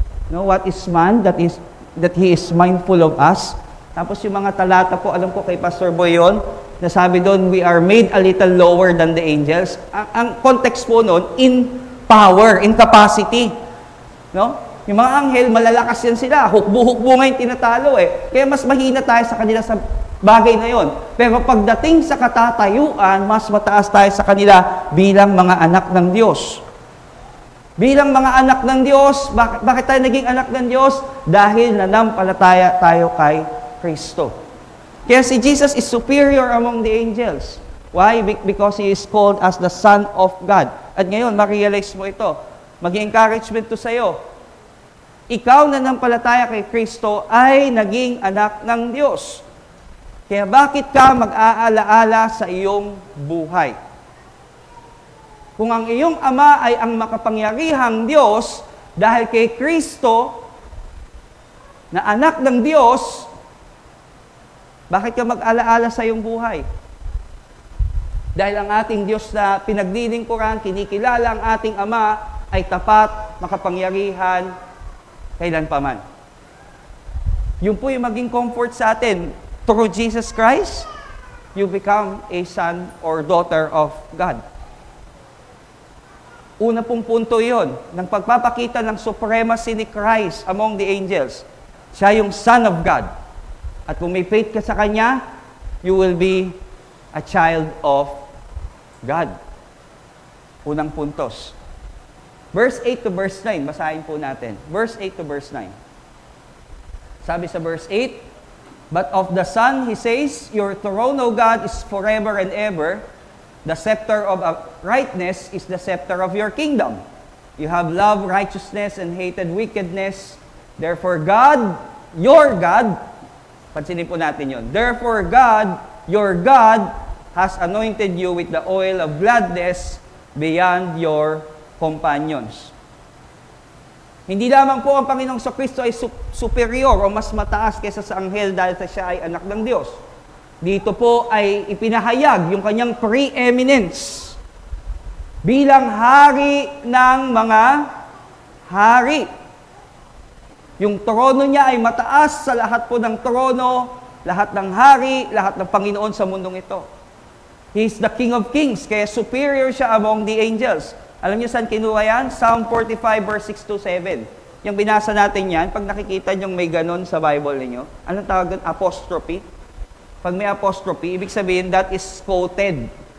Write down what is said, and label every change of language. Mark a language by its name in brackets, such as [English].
[English] No, what is man that he is mindful of us? [Filipino] Tapos yung mga talata po, alam ko kay Pastor Boy yun, na sabi doon, [English] we are made a little lower than the angels. [Filipino] Ang context po noon, [English] in power, in capacity. [Filipino] No? Yung mga anghel, malalakas yan sila. Hukbo-hukbo nga yung tinatalo eh. Kaya mas mahina tayo sa kanila sa bagay na yon. Pero pagdating sa katatayuan, mas mataas tayo sa kanila bilang mga anak ng Diyos. Bilang mga anak ng Diyos, bakit tayo naging anak ng Diyos? Dahil nanampalataya tayo kay Kristo. Kaya si [English] Jesus is superior among the angels. Why? Because He is called as the Son of God. [Filipino] At ngayon, ma-realize mo ito. Mag-encouragement to sa'yo. Ikaw na nampalataya kay Kristo ay naging anak ng Diyos. Kaya bakit ka mag-aalaala sa iyong buhay? Kung ang iyong ama ay ang makapangyarihang Diyos, dahil kay Kristo, na anak ng Diyos, bakit ka mag-alaala sa iyong buhay? Dahil ang ating Diyos na pinaglilingkuran, kinikilala ang ating Ama, ay tapat, makapangyarihan, kailanpaman. Yun po yung maging comfort sa atin. [English] Through Jesus Christ, you become a son or daughter of God. [Filipino] Una pong punto yun, ng pagpapakita ng supremacy ni Christ [English] among the angels. [Filipino] Siya yung Son of God. At kung may faith ka sa Kanya, [English] you will be a child of God. [Filipino] Unang puntos. Verse 8 to verse 9, basahin po natin. Verse 8 to verse 9. Sabi sa [English] verse 8, but of the Son, He says, your throne, O God, is forever and ever. The scepter of uprightness is the scepter of your kingdom. You have loved righteousness and hated wickedness. Therefore, God, your God, [Filipino] pansinin po natin yun. [English] Therefore, God, your God, has anointed you with the oil of gladness beyond your companions. [Filipino] Hindi lamang po ang Panginoong Kristo ay superior o mas mataas kaysa sa anghel dahil siya ay anak ng Diyos. Dito po ay ipinahayag yung kanyang preeminence bilang hari ng mga hari. Yung trono niya ay mataas sa lahat po ng trono, lahat ng hari, lahat ng Panginoon sa mundong ito. [English] He is the King of Kings, [Filipino] kaya superior siya [English] among the angels. [Filipino] Alam niyo saan kinuha yan? Psalm 45 verse 6 to 7. Yung binasa natin yan, pag nakikita niyong may ganon sa Bible ninyo, anong tawag doon? Apostrophe. Pag may apostrophe, ibig sabihin [English] that is quoted.